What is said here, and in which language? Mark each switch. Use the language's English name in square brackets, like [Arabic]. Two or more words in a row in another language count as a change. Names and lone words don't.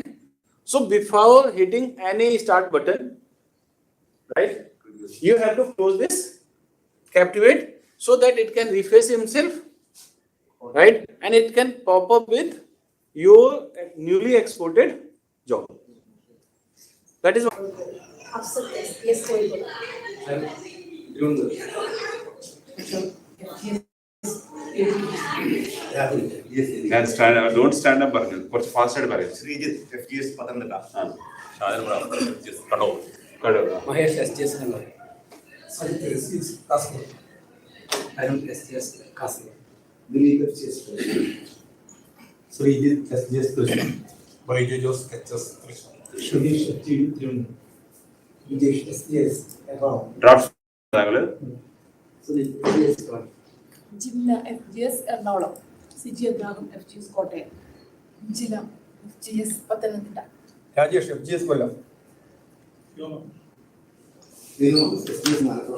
[English] So before hitting any start button, right, you have to close this Captivate so that it can refresh himself, right, and it can pop up with your newly exported job. That is what. Don't stand up [Malayalam] പറഞ്ഞു കുറച്ച് ഫാസ്റ്റ് ആയിട്ട് പറയും. ശ്രീജിത്ത് FGS പത്തനംതിട്ട. ഷാജൻ കണ്ടോ കടോ Mahesh STS number. STS Kasur. Arun STS Kasur. Dilip STS Kasur. Srijit STS Kasur. Baiju Jos HS Kasur. Shridish STS Kasur. Vijesh STS Kasur. ഡ്രാഫ്റ്റ് താങ്കള് Srijit STS Kasur. ജില്ല FGS എറണാകുളം, സിജി അബ്രാഹം FGS കോട്ടയം, ജില്ല FGS പത്തനംതിട്ട, Rajesh FGS Kollam. Vinu STS Malappuram.